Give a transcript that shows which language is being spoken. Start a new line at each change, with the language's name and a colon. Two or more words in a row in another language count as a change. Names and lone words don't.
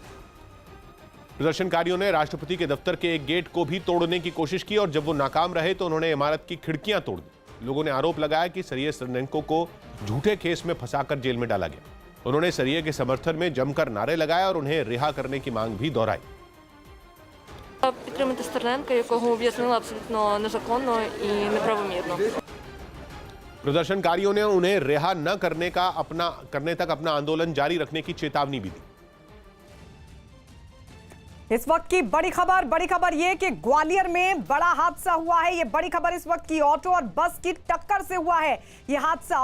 Hindi: प्रदर्शनकारियों ने राष्ट्रपति के दफ्तर के एक गेट को भी तोड़ने की कोशिश की और जब वो नाकाम रहे तो उन्होंने इमारत की खिड़कियां तोड़ दी। लोगों ने आरोप लगाया कि सर्गेई स्टरनेंको को झूठे केस में फंसाकर जेल में डाला गया। उन्होंने सर्गेई के समर्थन में जमकर नारे लगाए और उन्हें रिहा करने की मांग भी दोहराई।
Ukrainian: Підтримати Стерненка, якого об'яснили абсолютно незаконно і неправомірно.
Hindi: प्रदर्शनकारियों ने उन्हें रिहा न करने तक अपना आंदोलन जारी रखने की चेतावनी भी दी। इस वक्त की बड़ी खबर ये कि ग्वालियर में बड़ा हादसा हुआ है। ये बड़ी खबर इस वक्त की, ऑटो और बस की टक्कर से हुआ है ये हादसा।